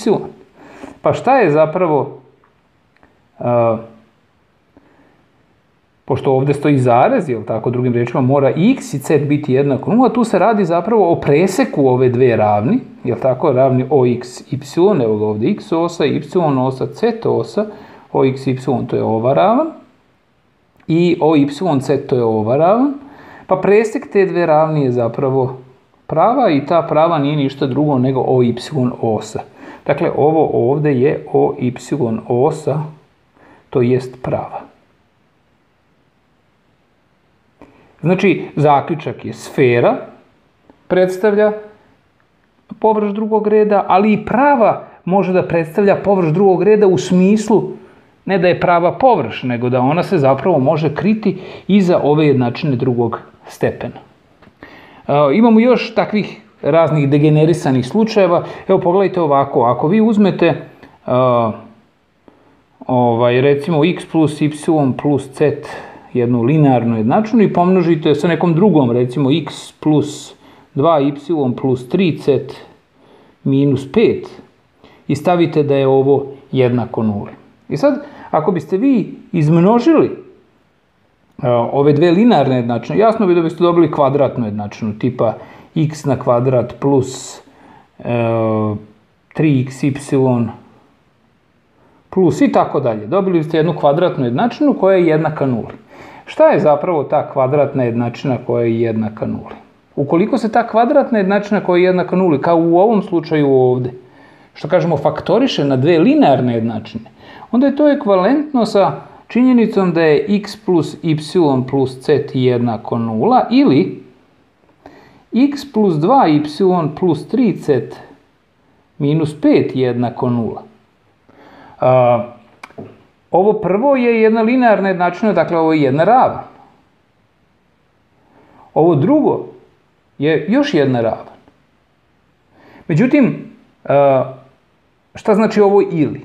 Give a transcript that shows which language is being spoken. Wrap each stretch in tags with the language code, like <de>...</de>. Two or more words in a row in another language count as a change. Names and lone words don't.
<sr>Pa šta je zapravo, pošto ovdje stoji zarez, jel tako, drugim riječima, mora i x i c biti jednako 0, tu se radi zapravo o preseku ove dve ravni, jel tako, ravni o x, y, evo ga ovdje x osa, y osa, z osa, o x, y to je ova ravan, i o y, z to je ova ravan, pa presek te dve ravni je zapravo prava i ta prava nije ništa drugo nego o y osa. Dakle, ovo ovdje je o y osa, to jest prava. Znači, zaključak je sfera, predstavlja površ drugog reda, ali i prava može da predstavlja površ drugog reda u smislu ne da je prava površ, nego da ona se zapravo može kriti iza ove jednačine drugog stepena. Imamo još takvih raznih degenerisanih slučajeva. Evo, pogledajte ovako, ako vi uzmete recimo x plus y plus z jednu linearnu jednačinu i pomnožite sa nekom drugom, recimo x plus 2y plus 3z minus 5 i stavite da je ovo jednako 0. I sad, ako biste vi izmnožili ove dve linearne jednačine, jasno bi da biste dobili kvadratnu jednačinu, tipa x na kvadrat plus 3xy plus i tako dalje. Dobili biste jednu kvadratnu jednačinu koja je jednaka 0. Šta je zapravo ta kvadratna jednačina koja je jednaka 0? Ukoliko se ta kvadratna jednačina koja je jednaka 0, kao u ovom slučaju ovdje, što kažemo faktoriše na dve linearne jednačine, onda je to ekvivalentno sa činjenicom da je x plus y plus z jednako 0 ili x plus 2y plus 3z minus 5 jednako 0. Ovo prvo je jedna linearna jednačina, dakle ovo je jedna ravan. Ovo drugo je još jedna ravan. Međutim, šta znači ovo ili?</sr>